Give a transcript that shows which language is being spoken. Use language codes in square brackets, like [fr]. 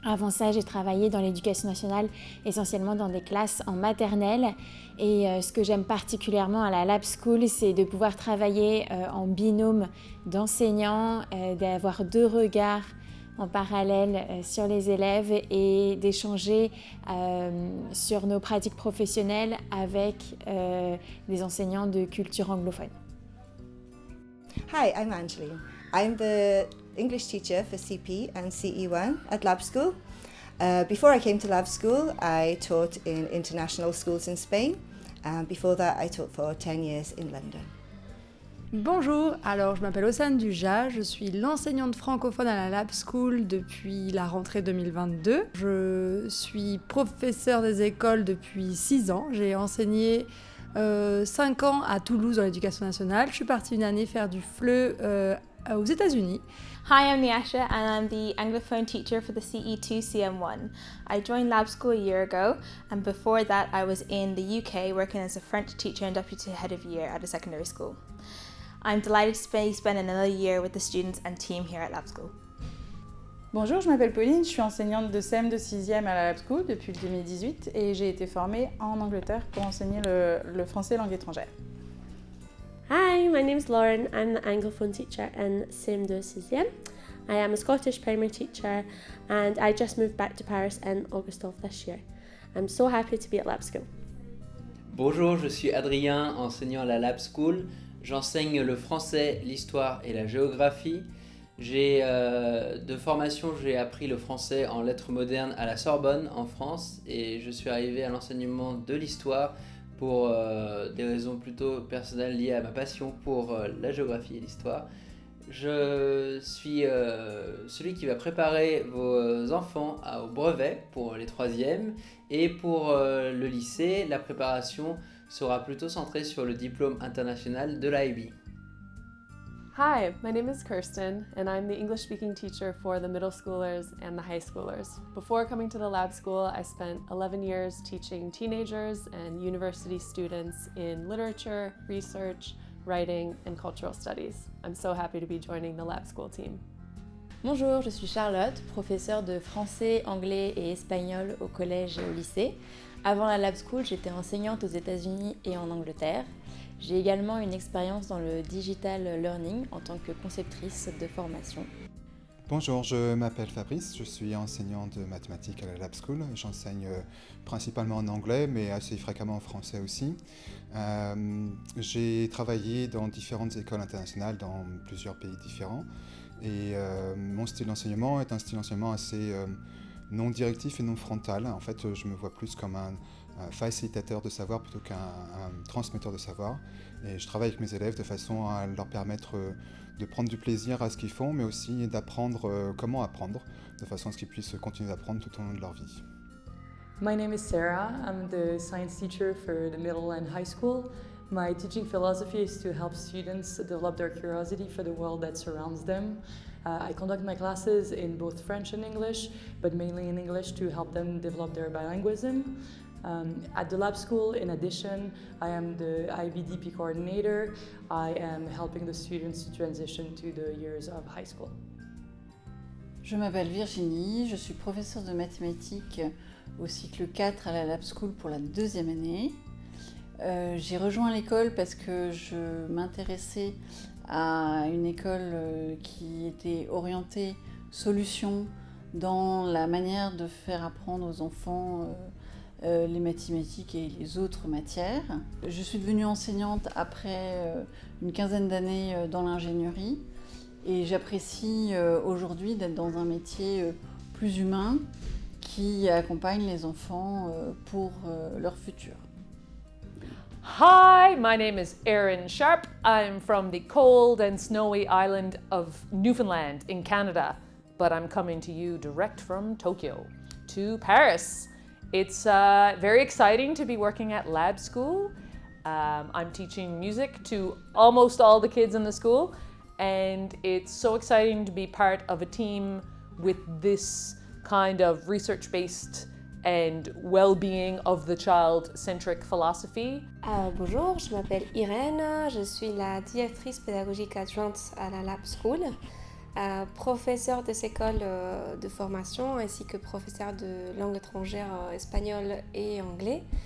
[fr] Avant ça, j'ai travaillé dans l'éducation nationale, essentiellement dans des classes en maternelle, et ce que j'aime particulièrement à la Lab School, c'est de pouvoir travailler en binôme d'enseignants, d'avoir 2 regards en parallèle sur les élèves, et d'échanger sur nos pratiques professionnelles avec des enseignants de culture anglophone. [en] Hi, I'm Angeline. I'm the English teacher for CP and CE1 at Lab School. Before I came to Lab School, I taught in international schools in Spain. Before that, I taught for 10 years in London. [fr] Bonjour, alors je m'appelle Océane Dujas, je suis l'enseignante francophone à la Lab School depuis la rentrée 2022. Je suis professeure des écoles depuis 6 ans, j'ai enseigné 5 ans à Toulouse dans l'éducation nationale. Je suis partie une année faire du FLE aux États-Unis. [en] Hi, I'm Nyasha and I'm the Anglophone teacher for the CE2 CM1. I joined Lab School a year ago, and before that I was in the UK working as a French teacher and deputy head of year at a secondary school. I'm delighted to spend another year with the students and team here at Lab School. [fr] Bonjour, je m'appelle Pauline, je suis enseignante de CM de 6e à la Lab School depuis 2018 et j'ai été formée en Angleterre pour enseigner le français langue étrangère. [en] Hi, my name is Lauren. I'm the Anglophone teacher in [fr] CM de 6e. [en] I am a Scottish primary teacher and I just moved back to Paris in August of this year. I'm so happy to be at Lab School. [fr] Bonjour, je suis Adrien, enseignant à la Lab School. J'enseigne le français, l'histoire et la géographie. De formation, j'ai appris le français en lettres modernes à la Sorbonne en France et je suis arrivé à l'enseignement de l'histoire pour des raisons plutôt personnelles liées à ma passion pour la géographie et l'histoire. Je suis celui qui va préparer vos enfants au brevet pour les 3e et pour le lycée, la préparation sera plutôt centrée sur le diplôme international de l'IB. [en] Hi, my name is Kirsten, and I'm the English-speaking teacher for the middle schoolers and the high schoolers. Before coming to the Lab School, I spent 11 years teaching teenagers and university students in literature, research, writing, and cultural studies. I'm so happy to be joining the Lab School team. [fr] Bonjour, je suis Charlotte, professeure de français, anglais et espagnol au collège et au lycée. Avant la Lab School, j'étais enseignante aux États-Unis et en Angleterre. J'ai également une expérience dans le digital learning en tant que conceptrice de formation. Bonjour, je m'appelle Fabrice, je suis enseignant de mathématiques à la Lab School. J'enseigne principalement en anglais, mais assez fréquemment en français aussi. J'ai travaillé dans différentes écoles internationales dans plusieurs pays différents. Et mon style d'enseignement est un style d'enseignement assez non directif et non frontal. En fait, je me vois plus comme un facilitateur de savoir plutôt qu'un transmetteur de savoir. Et je travaille avec mes élèves de façon à leur permettre de prendre du plaisir à ce qu'ils font, mais aussi d'apprendre comment apprendre, de façon à ce qu'ils puissent continuer d'apprendre tout au long de leur vie. [en] My name is Sarah. I'm the science teacher for the middle and high school. My teaching philosophy is to help students develop their curiosity for the world that surrounds them. I conduct my classes in both French and English, but mainly in English to help them develop their bilingualism. At the Lab School, in addition, I am the IBDP coordinator. I am helping the students to transition to the years of high school. [fr] Je m'appelle Virginie, je suis professeure de mathématiques au cycle 4 à la Lab School pour la 2e année. J'ai rejoint l'école parce que je m'intéressais à une école qui était orientée solutions dans la manière de faire apprendre aux enfants les mathématiques et les autres matières. Je suis devenue enseignante après une quinzaine d'années dans l'ingénierie et j'apprécie aujourd'hui d'être dans un métier plus humain qui accompagne les enfants pour leur futur. [en] Hi, my name is Erin Sharp. I'm from the cold and snowy island of Newfoundland in Canada, but I'm coming to you direct from Tokyo to Paris. It's very exciting to be working at Lab School. I'm teaching music to almost all the kids in the school, and it's so exciting to be part of a team with this kind of research-based and well-being of the child-centric philosophy. [fr] Bonjour, je m'appelle Irène, je suis la directrice pédagogique adjointe à la Lab School, professeure des écoles de formation ainsi que professeure de langue étrangère espagnol et anglais.